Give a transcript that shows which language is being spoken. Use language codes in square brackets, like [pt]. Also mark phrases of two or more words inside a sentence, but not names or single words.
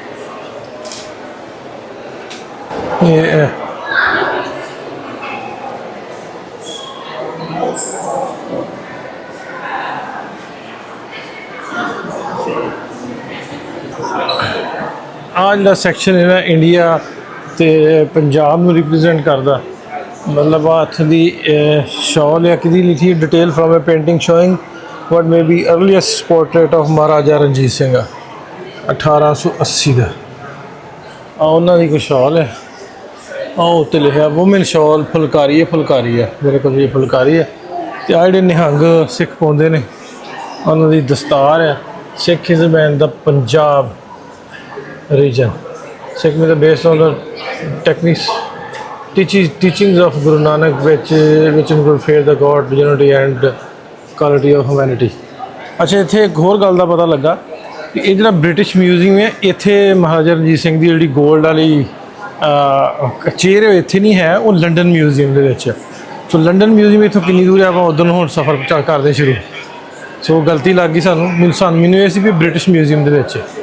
[pa] ਇਹ ਆਹ ਜਿਹੜਾ ਸੈਕਸ਼ਨ ਹੈ ਨਾ ਇੰਡੀਆ ਤੇ ਪੰਜਾਬ ਨੂੰ ਰਿਪਰੈਜ਼ੈਂਟ ਕਰਦਾ। ਮਤਲਬ ਹੱਥ ਦੀ ਸ਼ਾਲ ਹੈ ਕਿਹਦੀ ਲਿਖੀ, [en] detail from a painting showing what may be earliest portrait of [pa] ਮਹਾਰਾਜਾ ਰਣਜੀਤ ਸਿੰਘ 1880 ਦਾ। ਉਹਨਾਂ ਦੀ ਕੋਈ ਸ਼ਾਲ ਹੈ, ਉੱਤੇ ਲਿਖਿਆ [en] woman shawl [pa] ਫੁਲਕਾਰੀ ਹੈ। ਮੇਰੇ ਕੋਲ ਇਹ ਫੁਲਕਾਰੀ ਹੈ। ਤੇ ਆਹ ਜਿਹੜੇ ਨਿਹੰਗ ਸਿੱਖ ਪਾਉਂਦੇ ਨੇ ਉਹਨਾਂ ਦੀ ਦਸਤਾਰ ਹੈ। [en] Sikhism and the Punjab region. Sikhism is based on the techniques, teachings of Guru Nanak, which include faith, the God, unity and quality of humanity. [pa] ਅੱਛਾ, ਇੱਥੇ ਇੱਕ ਹੋਰ ਗੱਲ ਦਾ ਪਤਾ ਲੱਗਾ ਕਿ ਇਹ ਜਿਹੜਾ ਬ੍ਰਿਟਿਸ਼ ਮਿਊਜ਼ੀਅਮ ਹੈ, ਇੱਥੇ ਮਹਾਰਾਜਾ ਰਣਜੀਤ ਸਿੰਘ ਦੀ ਜਿਹੜੀ ਗੋਲਡ ਵਾਲੀ ਚੇਅਰ ਹੈ ਇੱਥੇ ਨਹੀਂ ਹੈ, ਉਹ ਲੰਡਨ ਮਿਊਜ਼ੀਅਮ ਦੇ ਵਿੱਚ। ਸੋ ਲੰਡਨ ਮਿਊਜ਼ੀਅਮ ਇੱਥੋਂ ਕਿੰਨੀ ਦੂਰ ਹੈ, ਆਪਾਂ ਉੱਧਰ ਨੂੰ ਹੁਣ ਸਫ਼ਰ ਕਰਦੇ ਸ਼ੁਰੂ। ਸੋ ਗਲਤੀ ਲੱਗ ਗਈ ਮੈਨੂੰ ਇਹ ਸੀ ਵੀ ਬ੍ਰਿਟਿਸ਼ ਮਿਊਜ਼ੀਅਮ ਦੇ ਵਿੱਚ।